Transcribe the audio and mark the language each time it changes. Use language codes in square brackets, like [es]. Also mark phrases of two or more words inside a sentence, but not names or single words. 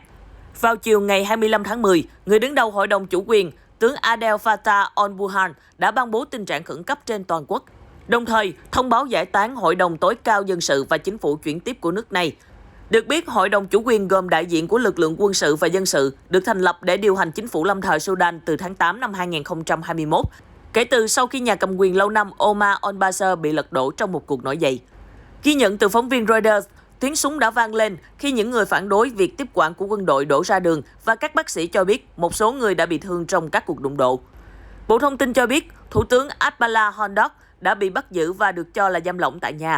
[vi] Vào chiều ngày 25 tháng 10, người đứng đầu Hội đồng Chủ quyền, tướng Adel Fattah al-Burhan đã ban bố tình trạng khẩn cấp trên toàn quốc, đồng thời thông báo giải tán Hội đồng tối cao dân sự và chính phủ chuyển tiếp của nước này. Được biết, Hội đồng Chủ quyền gồm đại diện của lực lượng quân sự và dân sự được thành lập để điều hành chính phủ lâm thời Sudan từ tháng 8 năm 2021, kể từ sau khi nhà cầm quyền lâu năm Omar al-Bashir bị lật đổ trong một cuộc nổi dậy. Ghi nhận từ phóng viên Reuters, tiếng súng đã vang lên khi những người phản đối việc tiếp quản của quân đội đổ ra đường và các bác sĩ cho biết một số người đã bị thương trong các cuộc đụng độ. Bộ Thông tin cho biết, Thủ tướng Abdallah Hamdok đã bị bắt giữ và được cho là giam lỏng tại nhà.